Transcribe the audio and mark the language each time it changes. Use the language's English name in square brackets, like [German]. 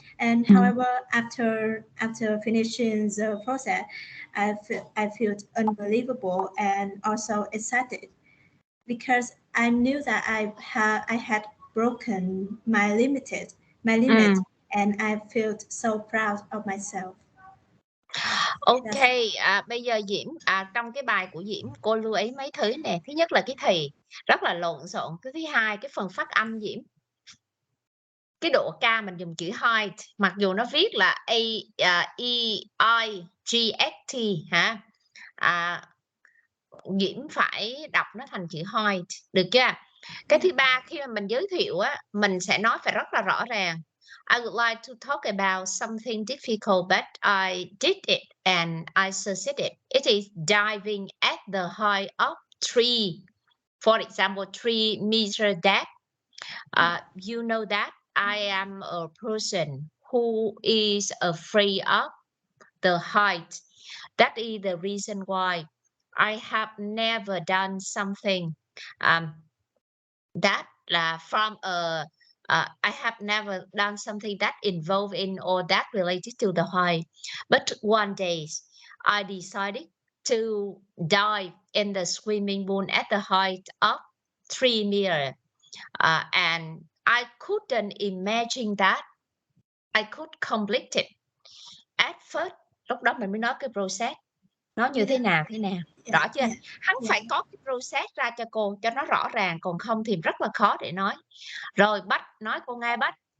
[English] And however, after finishing the process, I felt unbelievable and also excited because I knew that I had broken my limit, and I felt so proud of myself. [Vietnamese] Ok, bây giờ Diễm, trong cái bài của Diễm, cô lưu ý mấy thứ nè. Thứ nhất là cái thì rất là lộn xộn. Cái thứ hai, cái phần phát âm Diễm, cái độ K mình dùng chữ height, mặc dù nó viết là E-I-G-H-T hả? Diễm phải đọc nó thành chữ height, được chưa? Cái thứ ba, khi mà mình giới thiệu á, mình sẽ nói phải rất là rõ ràng. [English] I would like to talk about something difficult, but I did it and I succeeded. It is diving at the height of 3. For example, 3 meter depth. You know that I am a person who is afraid of the height. That is the reason why I have never done something that from a I have never done something that involved in or that related to the height. But one day I decided to dive in the swimming pool at the height of 3 meters. And I couldn't imagine that I could complete it. At first, [Vietnamese] lúc đó mình mới nói cái process nó như thế nào rõ chưa? Hắn phải có cái process ra cho cô cho nó rõ ràng, còn không thì rất là khó để nói. Rồi Bách, nói cô nghe Bách.